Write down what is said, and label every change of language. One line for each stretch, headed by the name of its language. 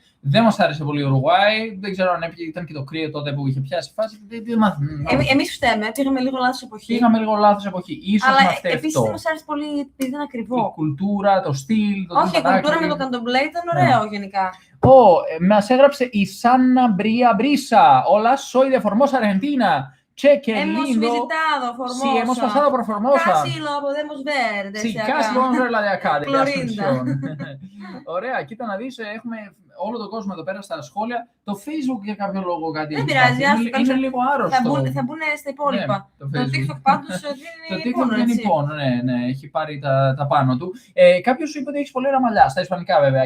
Greek: Δεν μας άρεσε πολύ η Ουρουγουάη. Δεν ξέρω αν ήταν και το κρύο τότε που είχε πιάσει η φάση. Εμείς φταίμε. Πήγαμε λίγο λάθος εποχή. Ίσως αλλά να φταίει επίσης αυτό. δεν μας άρεσε πολύ επειδή ήταν ακριβό. Η κουλτούρα, το στυλ. Όχι, η κουλτούρα με το καντομπλέ ήταν ωραίο γενικά. Μας έγραψε η Σάννα Μπρία Μπρίσα.
Spanish: Hola, soy de Formosa, Argentina. Che, qué lindo. Hemos visitado Formosa. Sí, hemos pasado por Formosa. Casi lo podemos ver desde Sí, acá. casi lo podemos ver la de acá, de Clorinda.
Greek: Asunción. Ωραία, κοίτα να δεις, έχουμε όλο τον κόσμο εδώ πέρα στα σχόλια, το Facebook για κάποιο λόγο κάτι δεν πειράζει, είναι λίγο άρρωστο. Θα μπουν στα υπόλοιπα. Ναι, το TikTok πάντως δίνει πόνο. Ναι, έχει πάρει τα πάνω του. Κάποιος σου είπε ότι έχεις πολύ ωραία μαλλιά, στα ισπανικά βέβαια.